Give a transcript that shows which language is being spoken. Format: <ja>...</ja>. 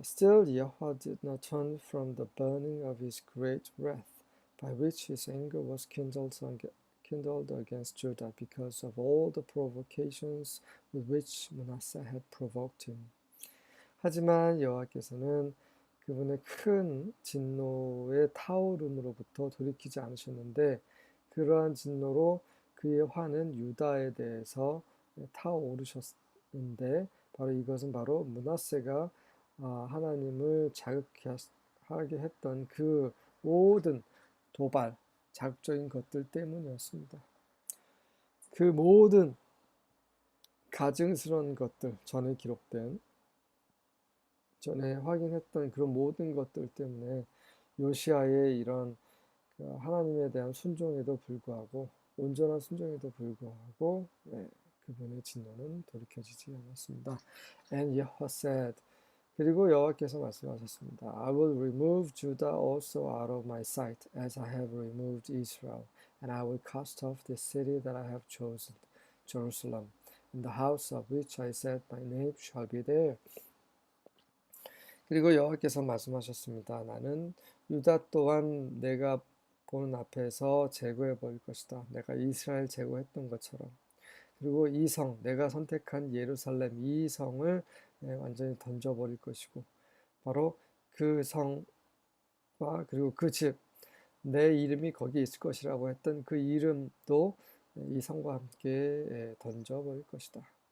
<en>Still Yahweh did not turn from the burning of his great wrath, by which his anger was kindled against Judah because of all the provocations with which Manasseh had provoked him.</en> <ko>하지만 여호와께서는 그분의 큰 진노의 타오름으로부터 돌이키지 않으셨는데, 그러한 진노로 그의 화는 유다에 대해서 타오르셨는데, 바로 이것은 바로 므낫세가 하나님을 자극하게 했던 그 모든 도발, 자극적인 것들 때문이었습니다. 그 모든 가증스러운 것들, 전에 확인했던 그런 모든 것들 때문에 요시아의 이런 하나님에 대한 순종에도 불구하고, 온전한 순종에도 불구하고 그분의 진노는 돌이켜지지 않았습니다.</ko> <en>And Yahweh said,</en> <ko>그리고 여호와께서 말씀하셨습니다.</ko> <en>I will remove Judah also out of my sight, as I have removed Israel, and I will cast off this city that I have chosen, Jerusalem, and the house of which I said my name shall be there.</en> <ko>그리고 여호와께서 말씀하셨습니다. 나는 유다 또한 내가 보는 앞에서 제거해 버릴 것이다. 내가 이스라엘 제거했던 것처럼. 그리고 이 성, 내가 선택한 예루살렘 이 성을 완전히 던져버릴 것이고 바로 그 성과 그리고 그 집, 내 이름이 거기에 있을 것이라고 했던 그 이름도 이 성과 함께 던져버릴 것이다.</ko>